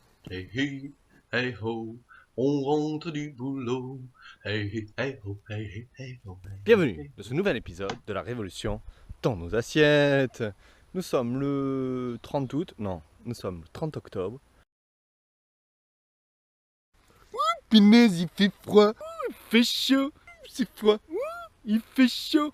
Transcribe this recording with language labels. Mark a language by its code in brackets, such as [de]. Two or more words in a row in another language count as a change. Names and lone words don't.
[fr] Hey hi, hey ho, on rentre du boulot. Hey hi, hey ho, hey hi, hey ho, hey hi, Bienvenue hey dans ho. ce nouvel épisode de la Révolution dans nos assiettes. Nous sommes le 30 août, non, nous sommes le 30 octobre. Punaise, il fait froid, il fait chaud, c'est froid, il fait chaud.